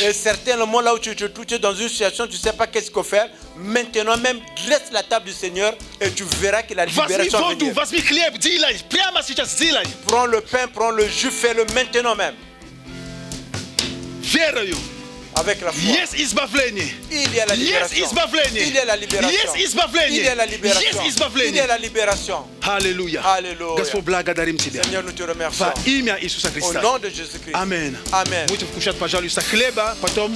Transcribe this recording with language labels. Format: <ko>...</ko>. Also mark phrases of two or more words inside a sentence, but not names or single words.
<fr>Et certainement là où tu te trouves, tu es dans une situation, tu ne sais pas qu'est-ce qu'il faut faire. Maintenant même, dresse la table du Seigneur et tu verras que la</fr> <ru>Возьми</ru> <fr>libération va</fr> <ru>воду,</ru> <fr>venir.</fr> <ru>возьми хлеб, зилай, прямо сейчас зилай.</ru> <fr>Prends le pain, prends le jus, fais-le maintenant même.</fr> <ru>Верою.</ru> <fr>Avec la foi.</fr> <ru>Есть избавление.</ru> <fr>Il y a la</fr> <ru>Есть</ru> <fr>libération.</fr> <ru>избавление.</ru> <fr>Il y a la libération.</fr> <ru>Есть избавление.</ru> <fr>Il y a la libération.</fr> <ru>Есть</ru> <fr>Il y a</fr> <ru>избавление.</ru> <fr>la libération.</fr> <ru>Аллилуйя. Аллилуйя. Господь, благодарим Тебя.</ru> <fr>Seigneur, nous te remercions.</fr> <ru>Во имя Иисуса</ru> <fr>Au</fr> <ru>Христа.</ru> <fr>nom de Jésus-Christ. Amen. Amen.</fr> <ru>Будете вкушать, пожалуйста, хлеба, потом</ru>